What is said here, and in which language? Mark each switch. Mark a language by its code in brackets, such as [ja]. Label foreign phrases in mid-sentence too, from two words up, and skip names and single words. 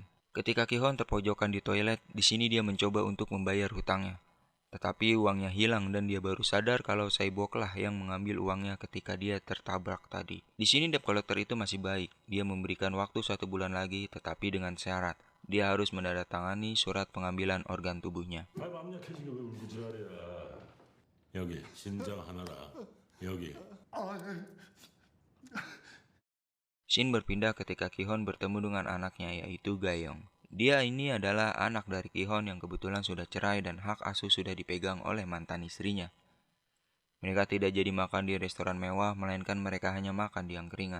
[id] Ketika Ki-hon terpojokan di toilet, di sini dia mencoba untuk membayar hutangnya. Tetapi uangnya hilang dan dia baru sadar kalau Sae-beok lah yang mengambil uangnya ketika dia tertabrak tadi. Di sini [en] debt collector [id] itu masih baik. Dia memberikan waktu 1 bulan lagi, tetapi dengan syarat. Dia harus menandatangani surat pengambilan organ tubuhnya. [ko] 여기 심장 하나라. 여기. [id] Shin berpindah ketika Ki-hon bertemu dengan anaknya yaitu Gayong. Dia ini adalah anak dari Ki-hon yang kebetulan sudah cerai dan hak asuh sudah dipegang oleh mantan istrinya. Mereka tidak jadi makan di restoran mewah, melainkan mereka hanya makan di angkringan.